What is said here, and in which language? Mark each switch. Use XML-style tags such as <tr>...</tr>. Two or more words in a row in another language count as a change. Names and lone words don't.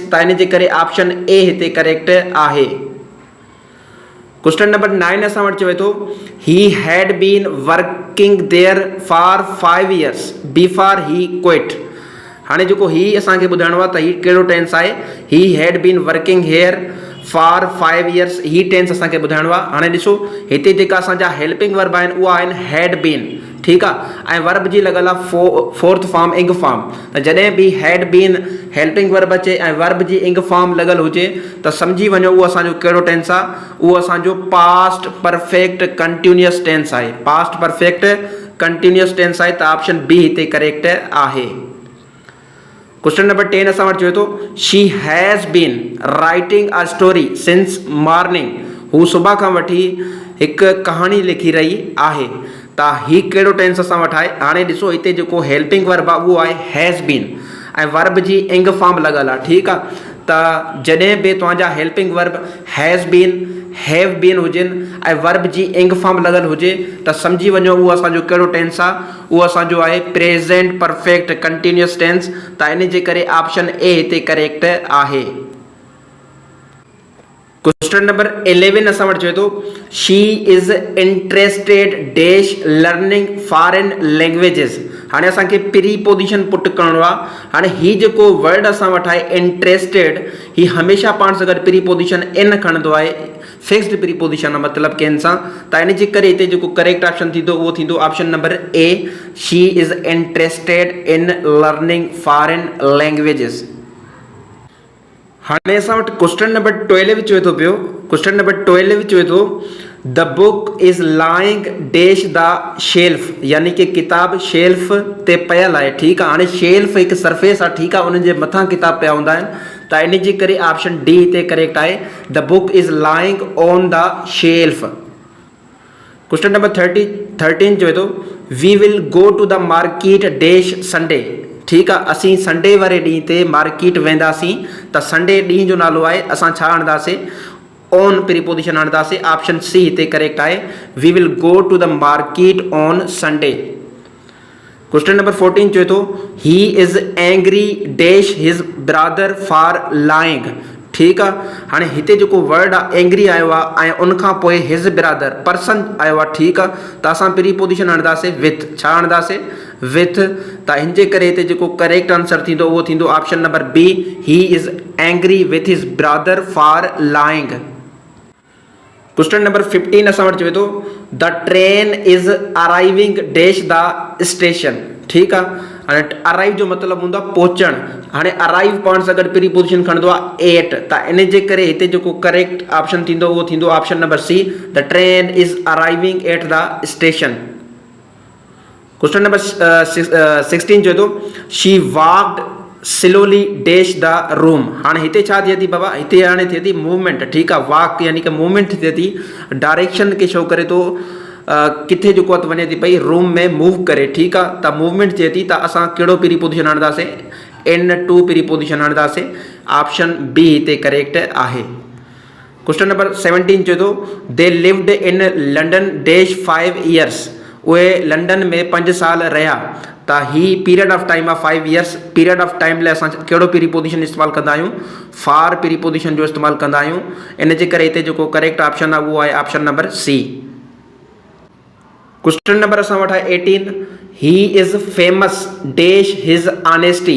<sd>त इन जे करे</sd> <en>option A</en> <sd>हिते करेक्ट आहे।</sd> <en>question number 9</en> <sd>असां वटि चवे थो</sd> <en>he had been working there for 5 years before he quit.</en> <sd>हाणे जेको ही असांखे ॿुधाइणो आहे त ही कहिड़ो टेंस आहे,</sd> <en>he had been working here for 5 years,</en> <sd>ही टेंस असांखे ॿुधाइणो आहे। हाणे ॾिसो हिते जेका असांजा</sd> <en>helping verb</en> <sd>आहिनि उहा आहिनि</sd> <en>had been,</en> <sd>ठीकु आहे, ऐं वर्ब जी लॻल आहे</sd> <en>fourth form ing form.</en> <sd>त जॾहिं बि</sd> <en>had been helping verb</en> <sd>अचे ऐं वर्ब जी</sd> <en>ing form</en> <sd>लॻल हुजे त सम्झी वञो उहो असांजो कहिड़ो टेंस आहे, उहो असांजो</sd> <en>past perfect continuous tense</en> <sd>आहे,</sd> <en>past perfect continuous tense</en> <sd>आहे। त</sd> <en>option B</en> <sd>हिते करेक्ट आहे।</sd> <en>question number 10</en> <sd>असां वटि चवे थो</sd> <en>she has been writing a story since morning,</en> <sd>हू सुबुह खां वठी हिकु कहाणी लिखी रही आहे। त ही कहिड़ो टेंस असां वटि आहे, हाणे ॾिसो हिते जेको हेल्पिंग वर्ब आहे उहो आहे</sd> <en>has been</en> <sd>ऐं वर्ब जी</sd> <en>ing form</en> <sd>लॻल आहे, ठीकु आहे। त जॾहिं बि तव्हांजा</sd> <en>helping verb has been, have been</en> <sd>हुजनि ऐं वर्ब जी</sd> <en>ing form</en> <sd>लॻल हुजे त सम्झी वञो उहो असांजो कहिड़ो टेंस आहे, उहो असांजो आहे</sd> <en>present perfect continuous tense.</en> <sd>त इन जे करे</sd> <en>option A</en> <sd>हिते करेक्ट आहे।</sd> <en>question number 11</en> <sd>असां वटि चवे थो</sd> <en>she is interested dash learning foreign languages.</en> <sd>हाणे असांखे</sd> <en>preposition put</en> <sd>करणो आहे। हाणे ही जेको वर्ड असां वटि आहे इंटरेस्टेड, ही हमेशह पाण सां गॾु</sd> <en>preposition in</en> <sd>खणंदो आहे,</sd> <en>fixed preposition</en> <sd>मतिलबु कंहिं सां। त इन जे करे हिते जेको</sd> <en>correct option</en> <sd>थींदो उहो थींदो</sd> <en>option number A, she is interested in learning foreign languages.</en> <sd>हाणे असां वटि</sd> <en>question number 12</en> <sd>चवे थो पियो,</sd> <en>question number 12</en> <sd>चवे थो</sd> <en>the book is lying dash the shelf,</en> <sd>यानी कि किताब शेल्फ ते पियल आहे, ठीकु आहे। हाणे शेल्फ हिकु सरफेस आहे, ठीकु आहे, उन जे मथां किताब पिया हूंदा आहिनि। त इन जे करे</sd> <en>option D</en> <sd>हिते करेक्ट आहे,</sd> <en>the book is lying on the shelf. question number 13</en> <sd>चवे थो</sd> <en>we will go to the market dash Sunday,</en> <sd>ठीकु आहे, असीं संडे वारे ॾींहं ते मार्केट वेंदासीं। त संडे ॾींहं जो नालो आहे, असां छा आणंदासीं,</sd> <en>on preposition</en> <sd>आणंदासीं।</sd> <en>option C</en> <sd>हिते करेक्ट आहे,</sd> <en>we will go to the market on Sunday. question number 14</en> <sd>चवे थो</sd> <en>he is angry dash his brother for lying,</en> <sd>ठीकु आहे। हाणे हिते जेको वर्ड आहे एंग्री आयो आहे ऐं उनखां पोइ</sd> <en>his brother person</en> <sd>आयो आहे, ठीकु आहे। त असां प्रीपोजिशन आणंदासीं विथ, छा आणंदासीं, विथ। त हिन जे करे हिते जेको</sd> <en>correct answer</en> <sd>थींदो उहो थींदो</sd> <en>option number B, he is angry with his brother for lying. question number 15</en> <sd>असां वटि चवे थो</sd> <en>the train is arriving dash the station.</en> <sd>ठीकु आहे, हाणे अराइव जो मतिलबु हूंदो आहे पहुचणु। हाणे अराइव पाण सां गॾु प्रीपोजिशन खणंदो आहे एट, त इन जे करे हिते जेको</sd> <en>correct option</en> <sd>थींदो उहो थींदो</sd> <en>option number C, the train is arriving at the station. question number 16</en> <sd>चवे थो</sd> <en>she walked slowly dash the room.</en> <sd>हाणे हिते छा थिए थी बाबा, हिते हाणे थिए थी मूवमेंट। ठीकु आहे, वॉक यानी कि मूवमेंट थिए थी, डायरेक्शन खे शो करे थो, किथे जेको आहे वञे थी पई रूम में मूव करे। ठीकु आहे, त मूवमेंट थिए थी, त असां कहिड़ो प्रीपोजिशन आणंदासीं,</sd> <en>N2 preposition</en> <sd>आणंदासीं।</sd> <en>option B</en> <sd>हिते करेक्ट आहे।</sd> <en>question number 17</en> <sd>चवे थो</sd> <en>they lived in London dash 5 years.</en> <sd>उहे लंडन में 5 साल रहिया, त ही</sd> <en>period of time</en> <sd>आहे 5 years।</sd> <en>period of time</en> <sd>लाइ असां कहिड़ो प्रीपोजिशन इस्तेमालु कंदा आहियूं,</sd> <en>for preposition</en> <sd>जो इस्तेमालु कंदा आहियूं। इन जे करे हिते जेको</sd> <en>correct option</en> <sd>आहे उहो आहे</sd> <en>option number C. question number</en> <sd>असां वटि आहे</sd> <en>18 he is famous dash his honesty.</en>